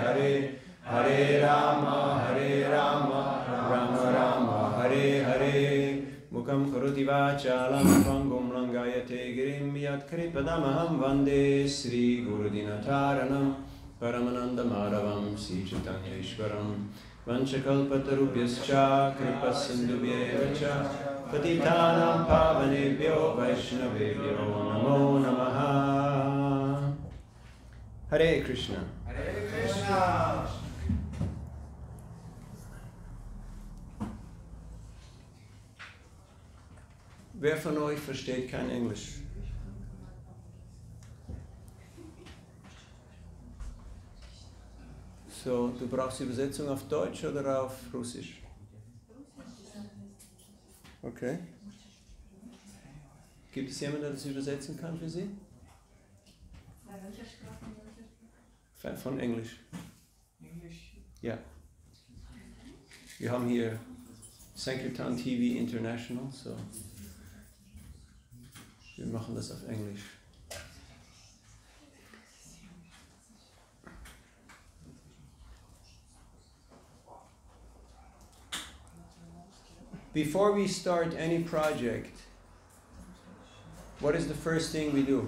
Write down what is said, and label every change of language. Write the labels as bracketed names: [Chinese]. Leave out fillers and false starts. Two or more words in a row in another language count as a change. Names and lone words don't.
[Sanskrit] Hare Hare Rama Rama Rama Hare Hare Mukam Karoti Vachalam Pangum Langayate Girim Yat Kripadamaham Vande Sri Gurudinataranam Paramananda Madhavam Sri Chaitanya Ishwaram Vanchakalpatarubhyascha Kripasindubhyevacha Patitanam Pavanebhyo Vaishnavebhyo Namo Namaha. Hare Krishna. Hare Krishna. [German] Wer von euch versteht kein Englisch? So, du brauchst Übersetzung auf Deutsch oder auf Russisch? Okay. Gibt es jemanden, der das übersetzen kann für Sie? Von Englisch. Ja. Wir haben hier Sankirtan TV International, so wir machen das auf Englisch. [English] Before we start any project, what is the first thing we do?